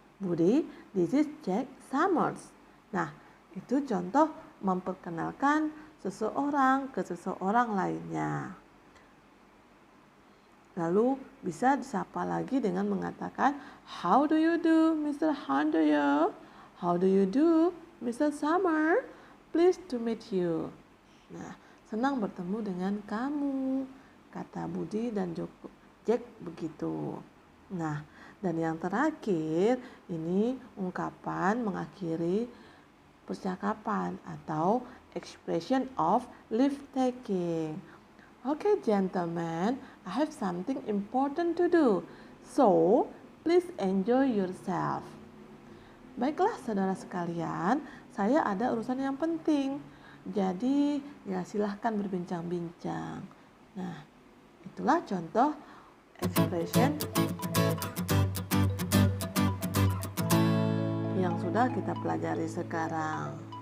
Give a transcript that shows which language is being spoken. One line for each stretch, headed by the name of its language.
English: Budi, this is Jack Summers."
Indonesian: Nah, itu contoh memperkenalkan seseorang ke seseorang lainnya. Lalu bisa disapa lagi dengan mengatakan,
English: "How do you do, Mr. Handoyo? How do you do, Mr. Summer? Pleased to meet you."
Indonesian: Nah, senang bertemu dengan kamu, kata Budi dan Jack begitu. Nah, dan yang terakhir ini ungkapan mengakhiri percakapan atau
English: expression of leave taking. Okay, gentlemen, I have something important to do. So, please enjoy yourself.
Indonesian: Baiklah saudara sekalian, saya ada urusan yang penting. Jadi, ya silahkan berbincang-bincang. Nah, itulah contoh expression yang sudah kita pelajari sekarang.